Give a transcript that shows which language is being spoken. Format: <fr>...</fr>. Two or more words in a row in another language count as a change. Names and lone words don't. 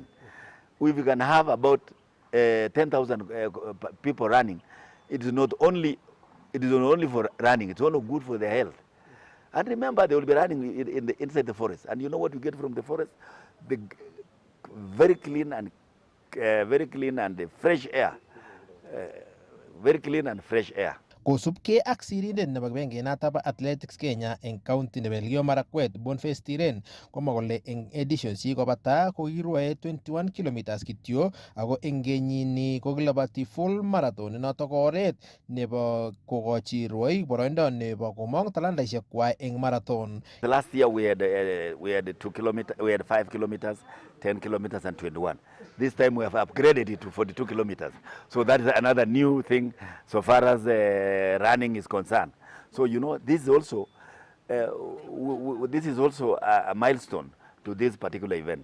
<en>If we can have about 10,000 people running, it is not only for running, it's also good for their health. And remember, they will be running inside the forest. And you know what you get from the forest? The very clean and fresh air. Very clean and fresh air.</en> <kln>Kosubkei ak sirindet nebo kibengenoto bo Athletics Kenya eng county nebo Elgeyo Marakwet Boniface Tiren komwa kole eng editions chikobata kokirwae 21 kilometers kityo ako eng kenyini kokilabati</kln> <en>full marathon</en> <kln>noto ko oret nebo kokochi rwoik boroindo nebo komong talantaisiek kwai eng marathon.</kln> <en>The last year we had 2 kilometers, we had 5 kilometers, 10 kilometers and 21. This time we have upgraded it to 42 kilometers. So that is another new thing so far as running is concerned. So you know, this is also a milestone to this particular event.</en>